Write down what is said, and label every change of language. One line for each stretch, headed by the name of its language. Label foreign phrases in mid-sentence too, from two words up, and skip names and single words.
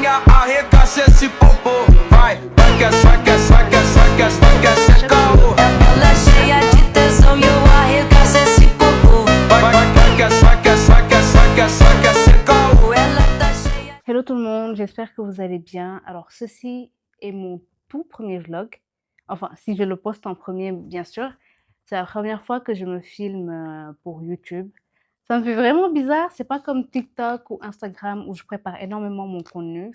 Portuguese: arregaça esse popô. Vai, vai que essa, que essa, que essa, que essa, que essa é caô. Ela cheia de tesão e eu arregaço esse popô. Vai, vai que essa, que essa, que essa, que essa, que essa é caô. Ela tá cheia.
French: Hello tout le monde, j'espère que vous allez bien. Alors ceci est mon tout premier vlog. Enfin, si je le poste en premier, bien sûr. C'est la première fois que je me filme pour YouTube. Ça me fait vraiment bizarre, c'est pas comme TikTok ou Instagram où je prépare énormément mon contenu.